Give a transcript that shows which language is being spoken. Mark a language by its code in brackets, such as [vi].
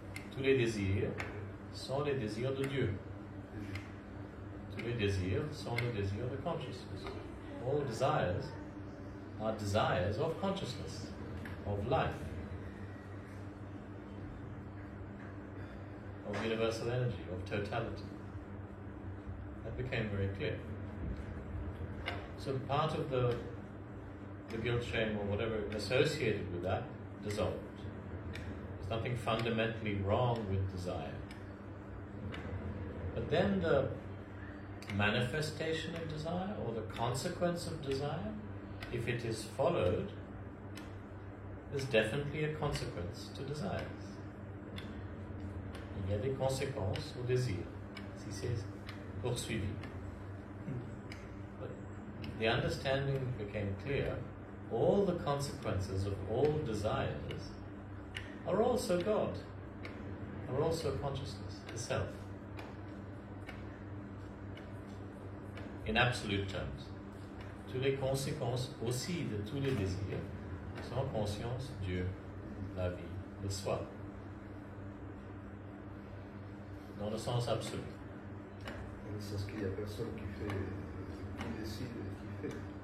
[fr] Tous les désirs sont les désirs de Dieu. Tous les désirs sont les désirs de [en] consciousness. All desires are desires of consciousness, of life, of universal energy, of totality. That became very clear. So part of the guilt, shame, or whatever associated with that dissolved. There's nothing fundamentally wrong with desire. But then the manifestation of desire, or the consequence of desire, if it is followed, there's definitely a consequence to desires. [fr] Il y a des conséquences au désir, si c'est poursuivi. [en] But the understanding became clear. All the consequences of all desires are also God, are also consciousness, the self. In absolute terms, [fr] toutes les conséquences aussi de tous les désirs sont conscience, Dieu, la vie, le soi. Dans le sens absolu. Dans le sens qu'il n'y a personne qui décide et qui fait.